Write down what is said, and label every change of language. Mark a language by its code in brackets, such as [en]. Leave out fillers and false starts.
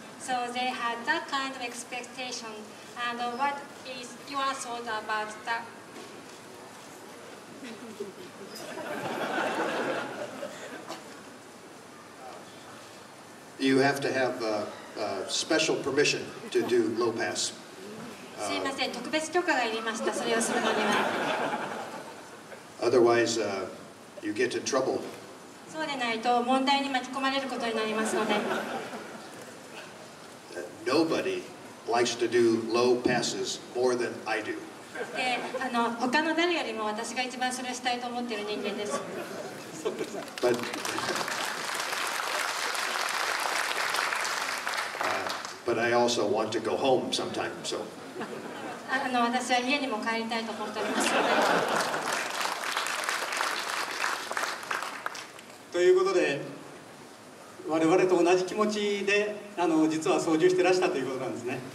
[en] So they had that kind of expectation. And what is your thought about that? You have to have special permission to do low pass. [ja] すいません、特別許可がいりました。それをするのには。 [en] Otherwise, you get in trouble. [ja] そうでないと問題に巻き込まれることになりますので。 [en] Nobody likes to do low passes more than I do. [ja] で、他の誰よりも私が一番それをしたいと思っている人間です。 [en] But I also want to go home sometime, so. [ja] 私は家にも帰りたいと思っております。ということで、我々と同じ気持ちで実は操縦してらしたということなんですね。